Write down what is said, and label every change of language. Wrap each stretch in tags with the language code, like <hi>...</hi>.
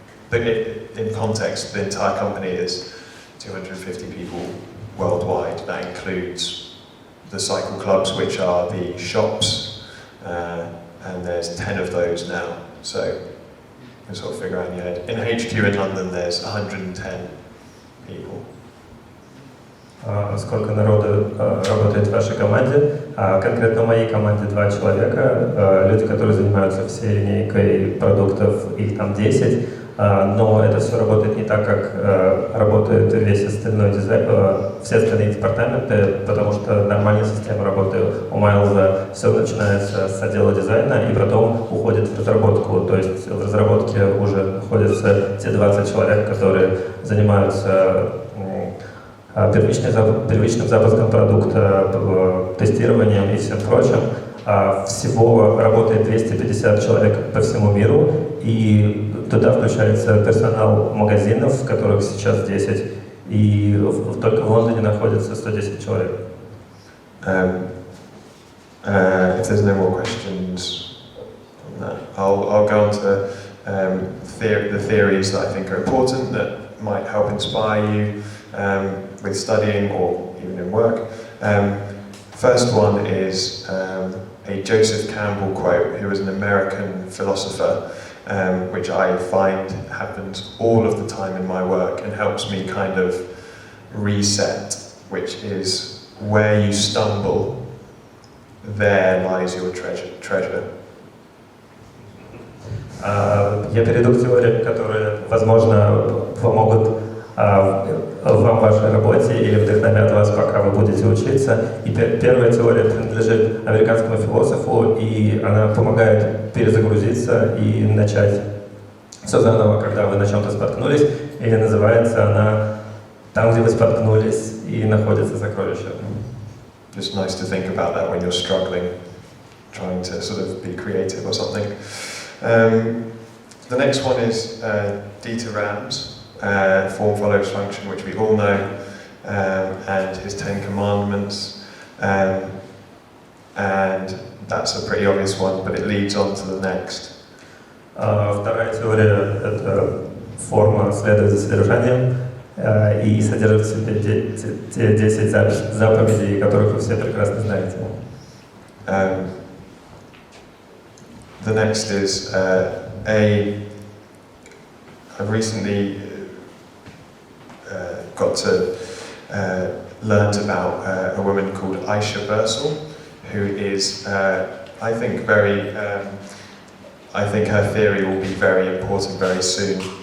<en>But in context, the entire company is 250 people worldwide. That includes the cycle clubs, which are the shops, and there's 10 of those now. So you can sort of figure out in your head. In HQ in London, there's 110 people.</en> <ru>Сколько народу работает в вашей команде? Конкретно в моей команде 2 человека, люди, которые занимаются всей линейкой продуктов, их там 10, но это все работает не так, как работает весь остальной дизайн, все остальные департаменты, потому что нормальная система работы у Майлза, все начинается с отдела дизайна и потом уходит в разработку, то есть в разработке уже находятся те 20 человек, которые занимаются первичным запуском продукта, тестированием и всем прочим. Всего работает 250 человек по всему миру, и туда включается персонал магазинов, в которых сейчас 10, и только в Лондоне находится 110 человек.</ru> <en>If there's no more questions on that, I'll go on to the theories that I think are important, that might help inspire you with studying or even in work. First one is a Joseph Campbell quote, who was an American philosopher, which I find happens all of the time in my work and helps me kind of reset, which is where you stumble, there lies your treasure.</en> <ru>Я перейду к теориям, которые, возможно, помогут вам в вашей работе или вдохновят вас, пока вы будете учиться. И первая теория принадлежит американскому философу, и она помогает перезагрузиться и начать все заново, когда вы на чем-то споткнулись. И называется она «Там, где вы споткнулись, и находится сокровище».</ru> <en>Just nice to think about that when you're struggling, trying to sort of be creative or something. The next one is Dieter Rams. Form follows function, which we all know, and his 10 commandments, and that's a pretty obvious one, but it leads on to the next.</en> <ru>Вторая теория — это форма следует за содержанием и содержит в себе те 10 заповедей, которых вы все прекрасно знаете.</ru> <en>The next is I've recently got to learned about a woman called Aisha Bursell, who is, I think, I think her theory will be very important very soon.</en>